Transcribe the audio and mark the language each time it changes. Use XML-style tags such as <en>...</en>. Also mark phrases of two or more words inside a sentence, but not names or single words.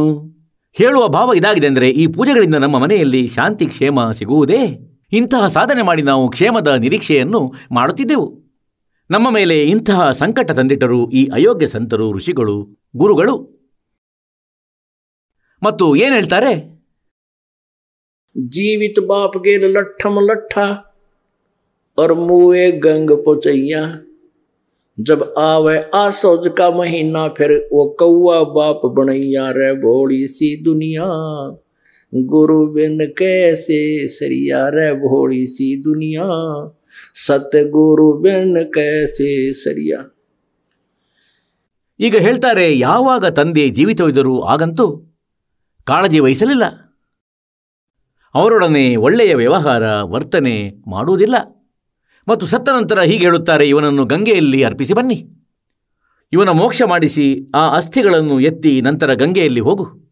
<kn>ಹೇಳುವ ಭಾವ ಇದಾಗಿದೆ, ಅಂದರೆ ಈ ಪೂಜೆಗಳಿಂದ ನಮ್ಮ ಮನೆಯಲ್ಲಿ ಶಾಂತಿ ಕ್ಷೇಮ ಸಿಗುವುದೇ? ಇಂತಹ ಸಾಧನೆ ಮಾಡಿ ನಾವು ಕ್ಷೇಮದ ನಿರೀಕ್ಷೆಯನ್ನು ಮಾಡುತ್ತಿದ್ದೆವು. ನಮ್ಮ ಮೇಲೆ ಇಂತಹ ಸಂಕಟ ತಂದಿಟ್ಟರು ಈ ಅಯೋಗ್ಯ ಸಂತರು, ಋಷಿಗಳು, ಗುರುಗಳು. ಮತ್ತು ಏನು ಹೇಳ್ತಾರೆ,</kn> <hi>जीवित बाप के लट्ठम लट्ठा और मुए गंग पोचैया जब आवे आसोज का महीना फिर वो कौआ बाप बनैया रे भोड़ी सी दुनिया गुरु बिन कैसे सरिया रे भोड़ी सी दुनिया सतगुरु बिन कैसे सरिया.</hi> <kn>ಈಗ ಹೇಳ್ತಾರೆ, ಯಾವಾಗ ತಂದೆ ಜೀವಿತವಿದ್ದರೂ ಆಗಂತೂ ಕಾಳಜಿ ವಹಿಸಲಿಲ್ಲ. ಅವರೊಡನೆ ಒಳ್ಳೆಯ ವ್ಯವಹಾರ ವರ್ತನೆ ಮಾಡುವುದಿಲ್ಲ. ಮತ್ತು ಸತ್ತ ನಂತರ ಹೀಗೆ ಹೇಳುತ್ತಾರೆ, ಇವನನ್ನು ಗಂಗೆಯಲ್ಲಿ ಅರ್ಪಿಸಿ ಬನ್ನಿ, ಇವನ ಮೋಕ್ಷ ಮಾಡಿಸಿ ಆ ಅಸ್ಥಿಗಳನ್ನು ಎತ್ತಿ ನಂತರ ಗಂಗೆಯಲ್ಲಿ ಹೋಗು.</kn>